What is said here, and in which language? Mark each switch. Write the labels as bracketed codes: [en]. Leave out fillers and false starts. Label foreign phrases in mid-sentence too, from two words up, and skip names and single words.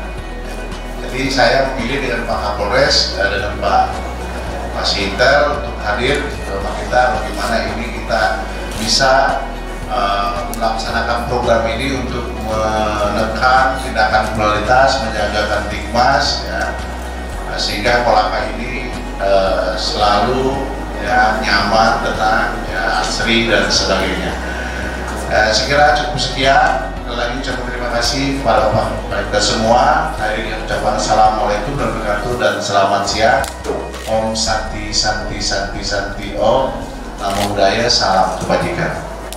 [id] Jadi saya memilih dengan Pak Kapolres dengan Pak Sinter untuk hadir bersama kita, bagaimana ini kita bisa melaksanakan program ini untuk menekan tindakan kriminalitas, menjaga Kamtibmas ya, sehingga Kolaka ini selalu ya nyaman, tenang, ya asri dan sebagainya. Saya kira cukup sekian. Lagi ucapkan terima kasih kepada Bapak kita semua. Hari ini ucapan [ar] assalamualaikum warahmatullahi wabarakatuh [id] dan selamat siang. [sa] Om Santi Santi Santi Santi Om. [pi] Namo Buddhaya, [id] salam kebajikan.